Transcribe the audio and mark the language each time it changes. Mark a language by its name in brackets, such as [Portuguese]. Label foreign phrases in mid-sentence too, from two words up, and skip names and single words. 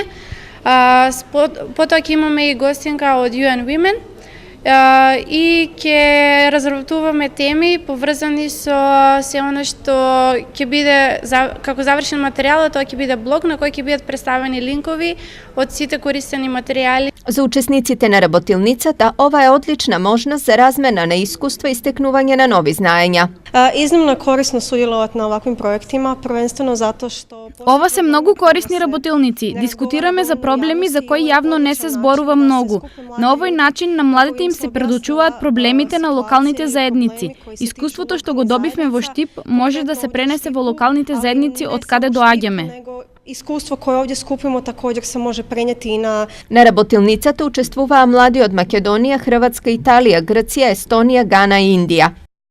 [Macedonian] Потоа ќе имаме и гостинка од UN Women и ќе разработуваме теми поврзани со се она што ќе биде како завршен материјал, тоа ќе биде блог на кој ќе бидат представени линкови од сите користени материјали. За учесниците на работилницата ова е одлична можност за размена на искуства и стекнување на нови знаења. [Croatian] Iznimno je korisno sudjelovati na ovakvim projektima, prvenstveno zato što... [Macedonian] Ова се многу корисни работилници. Дискутираме за проблеми за кои јавно не се зборува многу. На овој начин на младите им се предучуваат проблемите на локалните заедници. Искуството што го добивме во Штип може да се пренесе во локалните заедници од каде доаѓаме. [Croatian] Iskustvo koje ovdje skupimo također se može prenijeti i na... [Macedonian] На работилницата учествуваа млади од Македонија, Хрватска, Италија, Грција, Естонија, Гана и Индија.